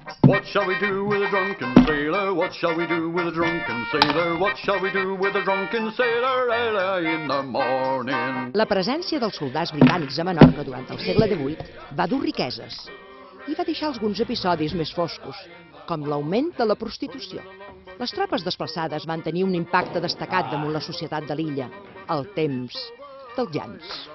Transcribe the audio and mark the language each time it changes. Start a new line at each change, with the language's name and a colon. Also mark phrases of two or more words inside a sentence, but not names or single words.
English: What shall we do with a drunken sailor? What shall we do with a drunken sailor? What shall we do with a drunken sailor early in the morning?
Catalan: La presència dels soldats britànics a Menorca durant el segle XVIII va dur riqueses i va deixar alguns episodis més foscos, com l'augment de la prostitució. Les tropes desplaçades van tenir un impacte destacat damunt la societat de l'illa, al temps dels llans.